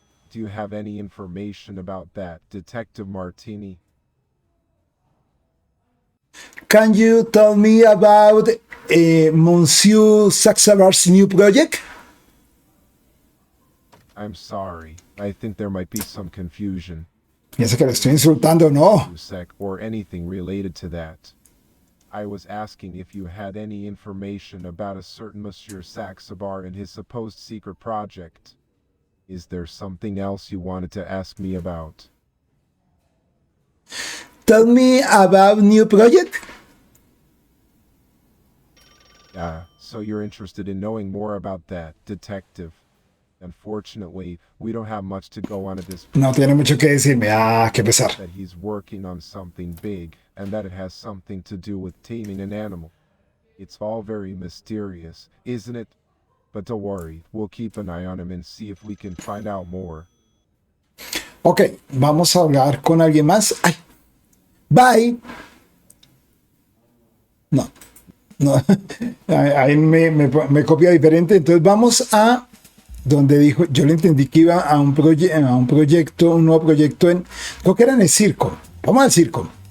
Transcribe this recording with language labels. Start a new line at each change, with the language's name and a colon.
English: Do you have any information about that, Detective Martini? Can you tell me about Monsieur Saxabar's new project? I'm sorry. I think there might be some confusion.
Spanish: Piensa que le estoy insultando, no.
English: Or anything related to that. I was asking if you had any information about a certain Monsieur Saxabar and his supposed secret project. Is there something else you wanted to ask me about? Tell me about new project. So you're interested in knowing more about that, Detective. Unfortunately, we don't have much to go on at this point.
Spanish: No tiene mucho que decirme. Ah, qué pesar.
English: That he's working on something big, and that it has something to do with taming an animal. It's all very mysterious, isn't it? But don't worry, we'll keep an eye on him and see if we can find out more.
Spanish: Ok, vamos a hablar con alguien más.
English: Ay. Bye.
Spanish: No, no. Ahí me copia diferente. Entonces vamos a donde dijo, yo le entendí que iba a un proyecto, un nuevo proyecto en, creo que era en el circo. Vamos al circo.